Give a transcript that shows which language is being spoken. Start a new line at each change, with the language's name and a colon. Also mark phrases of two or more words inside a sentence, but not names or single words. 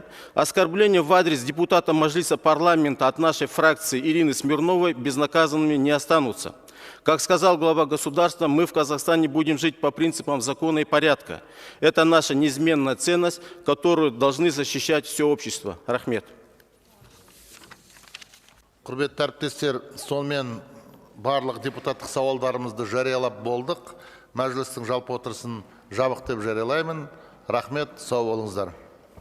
Russian: Оскорбления в адрес депутата Маджлиса парламента от нашей фракции Ирины Смирновой безнаказанными не останутся. Как сказал глава государства, мы в Казахстане будем жить по принципам закона и порядка. Это наша неизменная ценность, которую должны защищать все общество.
Kazakh: Рахмет. Құрметті әріптестер, сонымен барлық депутаттық сауалдарымызды жариялап болдық. Мәжілістің жалпы отырысын жабық деп жариялаймын. Рахмет, сау болыңыздар.